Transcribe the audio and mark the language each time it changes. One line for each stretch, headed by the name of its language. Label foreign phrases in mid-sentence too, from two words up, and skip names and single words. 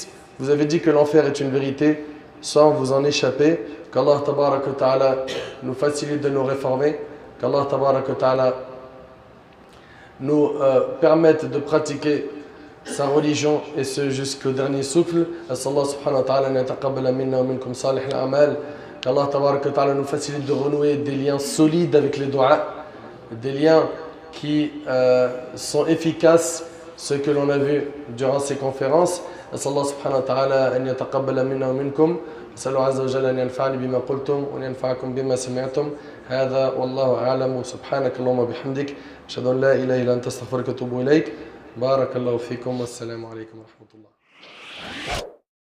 French: Vous avez dit que l'enfer est une vérité sans vous en échapper. Qu'
Arabic: الله تبارك وتعالى
French: nous facilite de nous réformer. Qu'
Arabic: الله تبارك وتعالى
French: nous permette de pratiquer sa religion et ce jusqu'au dernier souffle.
Arabic: أسأل الله سبحانه وتعالى أن يتقبل منا ومنكم صالح الأعمال.
French: Qu'
Arabic: الله تبارك وتعالى
French: nous facilite de renouer des liens solides avec les doigts, des liens qui sont efficaces, ce que l'on a vu durant ces conférences.
Arabic: أسأل الله سبحانه وتعالى أن يتقبل منا ومنكم. أسأله عز وجل أن ينفعني بما قلتم وأن ينفعكم بما سمعتم. هذا والله أعلم. سبحانك اللهم وبحمدك أشهد أن لا إله إلا أنت أستغفرك وأتوب إليك. بارك الله فيكم والسلام عليكم ورحمة الله.